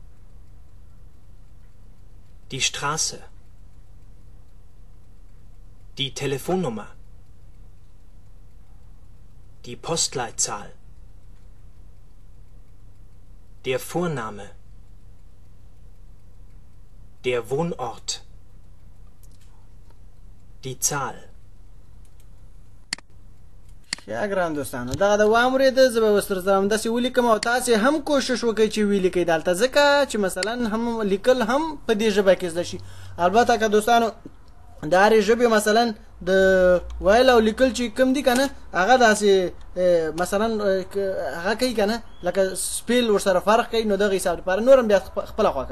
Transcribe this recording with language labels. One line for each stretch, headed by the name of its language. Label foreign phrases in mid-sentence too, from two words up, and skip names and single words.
German: Die Straße. Die Telefonnummer. Die Postleitzahl. Der Vorname. Der Wohnort. Die Zahl.
Pashto: ښه ګران دوستانو دغه د واورېده زه به اوس درته همداسې ولیکم او تاسې هم کوشش وکړئ چې ولیکئ دلته ځکه چې مثلا هم لیکل هم په دې ژبه کې زده شي. البته که دوستانو د هرې ژبې مثلا د ویل او لیکل چې کوم دي که نه هغه داسې مثلا هغه کوي که نه لکه سپیل ورسره فرق کوي نو دغه حساب لپاره نور هم بیا خپله خوښه.